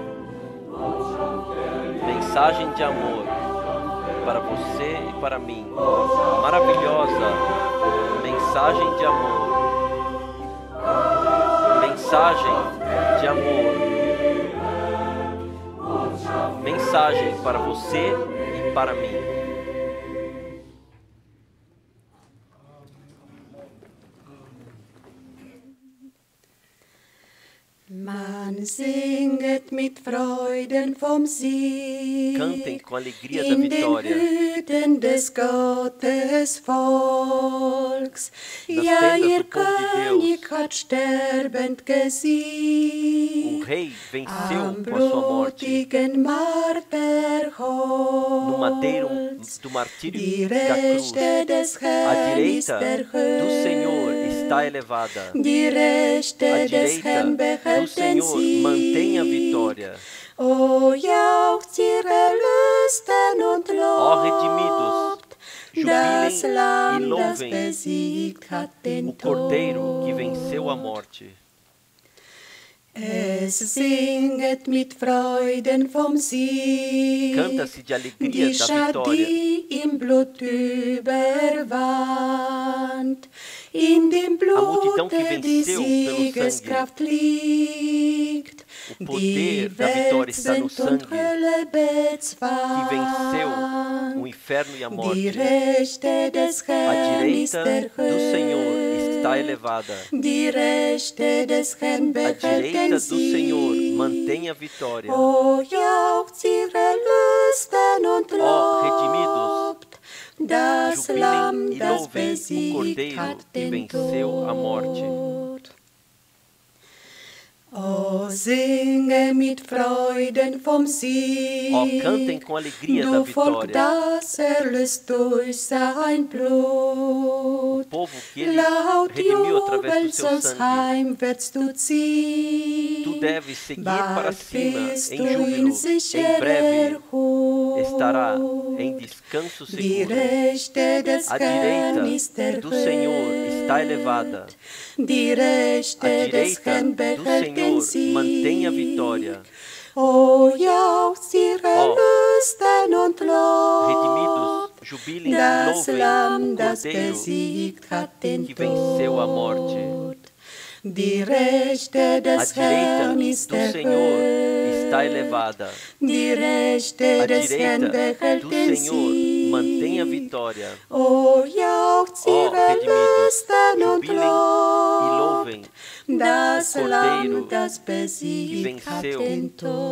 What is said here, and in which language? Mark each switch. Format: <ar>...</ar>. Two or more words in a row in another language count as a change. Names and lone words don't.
<pt>Mensagem de amor para você e para mim. Maravilhosa mensagem de amor. Mensagem de amor. Mensagem para você e para mim.</pt> <de>Man singet mit Freuden vom Sieg,</de> <pt>Cantem com alegria da</pt> <de>in den</de> <pt>vitória.</pt> <de>Hütten des Gottes Volks. Das Ja,</de> <pt>tendas</pt> <de>ihr</de> <pt>do povo de</pt> <de>König</de> <pt>Deus.</pt> <de>hat sterbend</de> <pt>O</pt> <de>gesiegt,</de> <pt>rei venceu</pt> <de>am</de> <pt>com a sua morte</pt> <de>blutigen</de> <pt>no madeiro</pt> <de>Marterholz.</de> <pt>do martírio</pt> <de>Die</de> <pt>da cruz.</pt> <de>Rechte des</de> <pt>A</pt> <de>Herrn ist</de> <pt>direita do Senhor</pt> <de>erhöht.</de> <pt>está elevada.</pt> <de>Die Rechte</de> <pt>A</pt> <de>des Herrn</de> <pt>direita do</pt> <de>behält den</de> <pt>Senhor mantém a</pt> <de>Sieg.</de> <pt>vitória.</pt> <de>O jauchzt ihr Erlösten und</de> <pt>Ó redimidos,</pt> <de>lobt das</de> <pt>jubilem e</pt> <de>Lamm, das</de> <pt>louvem</pt> <de>besiegt hat den</de> <pt>o Cordeiro que</pt> <de>Tod.</de> <pt>venceu a morte.</pt> <de>Es singet mit Freuden vom Sieg,</de> <pt>Canta-se de alegria</pt> <de>die</de> <pt>da</pt> <de>Schar,</de> <pt>vitória.</pt> <de>die im Blut überwand, in dem</de> <pt>A multidão que</pt> <de>Blute die</de> <pt>venceu pelo sangue.</pt> <de>Siegeskraft liegt,</de> <pt>O</pt> <de>die</de> <pt>poder da vitória está no</pt> <de>Welt und</de> <pt>sangue</pt> <de>Hölle</de> <pt>que venceu</pt> <de>bezwang.</de> <pt>o inferno e a</pt> <de>Die</de> <pt>morte.</pt> <de>Rechte des</de> <pt>A</pt> <de>Herrn ist</de> <pt>direita do Senhor está</pt> <de>erhöht.</de> <pt>elevada.</pt> <de>Die Rechte des Herrn</de> <pt>A</pt> <de>behält</de> <pt>direita</pt> <de>den</de> <pt>do Senhor</pt> <de>Sieg.</de> <pt>mantém a vitória.</pt> <de>O jauchzt ihr Erlösten und</de> <pt>Ó redimidos,</pt> <de>lobt das Lamm,</de> <pt>jubilem e</pt> <de>das</de> <pt>louvem o</pt> <de>besiegt</de> <pt>Cordeiro</pt> <de>hat</de> <pt>que</pt> <de>den</de> <pt>venceu a morte.</pt> <de>Tod. O singe mit Freuden vom Sieg,</de> <pt>Ó, cantem com alegria da</pt> <de>du Volk,</de> <pt>vitória.</pt> <de>das erlöst durch sein</de> <pt>O</pt> <de>Blut.</de> <pt>povo que ele</pt> <de>Laut</de> <pt>redimiu através do</pt> <de>Jubel</de> <pt>seu</pt> <de>sonst</de> <pt>sangue.</pt> <de>heimwärts du ziehen.</de> <pt>Tu deves seguir para</pt> <de>Bald</de> <pt>cima</pt> <de>bist</de> <pt>em</pt> <de>du in</de> <pt>júbilo. Em</pt> <de>sicherer</de> <pt>breve</pt> <de>Hut.</de> <pt>estará em descanso</pt> <de>Die</de> <pt>seguro.</pt> <de>Rechte des</de> <pt>A</pt> <de>Herrn ist</de> <pt>direita do Senhor está</pt> <de>erhöht.</de> <pt>elevada.</pt> <de>Die</de> <pt>A</pt> <de>Rechte des</de> <pt>direita</pt> <de>Herrn</de> <pt>do</pt> <de>behält den</de> <pt>Senhor mantém a</pt> <de>Sieg.</de> <pt>vitória.</pt> <de>O jauchzt ihr Erlösten und</de> <pt>Redimidos,</pt> <de>lobt</de> <pt>jubilem e</pt> <de>das</de> <pt>louvem</pt> <de>Lamm,</de> <pt>o</pt> <de>das</de> <pt>Cordeiro</pt> <de>besiegt hat den</de> <pt>que venceu a morte.</pt> <de>Tod. Die Rechte</de> <pt>A</pt> <de>des</de> <pt>direita</pt> <de>Herrn</de> <pt>do</pt> <de>ist</de> <pt>Senhor está</pt> <de>erhöht.</de> <pt>elevada.</pt> <de>Die Rechte</de> <pt>A</pt> <de>des Herrn</de> <pt>direita</pt> <de>behält</de> <pt>do</pt> <de>den</de> <pt>Senhor mantém a</pt> <de>Sieg.</de> <pt>vitória.</pt> <de>O jauchzt</de> <pt>Ó</pt> <de>ihr</de> <pt>redimidos,</pt> <de>Erlösten und</de> <pt>jubilem e</pt> <de>lobt</de> <pt>louvem</pt> <de>das</de> <pt>Cordeiro</pt> <de>Lamm, das</de> <pt>que</pt> <de>besiegt hat</de> <pt>venceu</pt> <de>den Tod.</de>